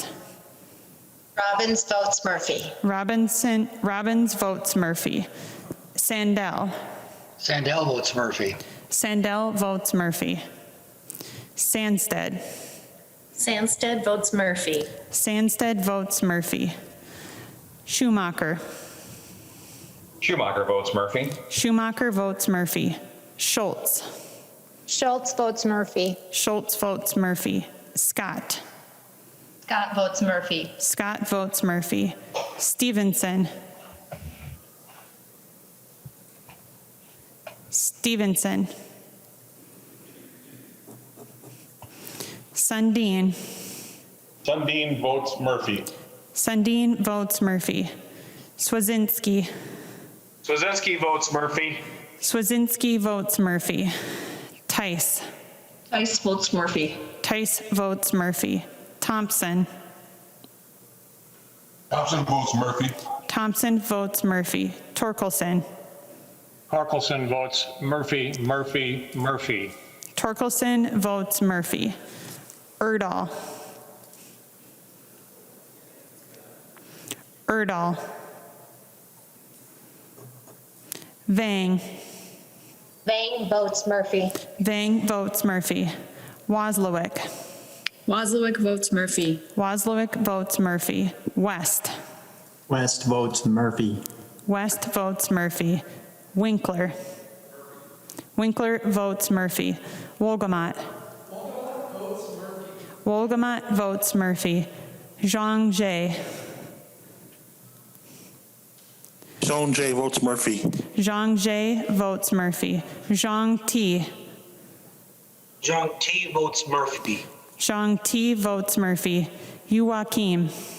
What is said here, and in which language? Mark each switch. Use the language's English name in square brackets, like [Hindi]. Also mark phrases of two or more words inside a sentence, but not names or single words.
[English] Robbins votes Murphy. Robbins votes Murphy. Sandell. Sandell votes Murphy. Sandell votes Murphy. Sandsted. Sandsted votes Murphy. Sandsted votes Murphy. Schumacher. Schumacher votes Murphy. Schumacher votes Murphy. Schultz. Schultz votes Murphy. Schultz votes Murphy. Scott. Scott votes Murphy. Scott votes Murphy. Stevenson. Stevenson. Sundin. Sundin votes Murphy. Sundin votes Murphy. Swazinski. Swazinski votes Murphy. Swazinski votes Murphy. Tice. Tice votes Murphy. Tice votes Murphy. Thompson. Thompson votes Murphy. Thompson votes Murphy. Torkelson. Torkelson votes Murphy, Murphy, Murphy. Torkelson votes Murphy. Erdahl. Erdahl. Vang. Vang votes Murphy. Vang votes Murphy. Wozlowick. Wozlowick votes Murphy. Wozlowick votes Murphy. West. West votes Murphy. West votes Murphy. Winkler. Winkler votes Murphy. Wolgamott. Wolgamott votes Murphy. Zhang Jie. Zhang Jie votes Murphy. Zhang Jie votes Murphy. Zhang Ti. Zhang T votes Murphy. Zhang Ti votes Murphy. Joachim.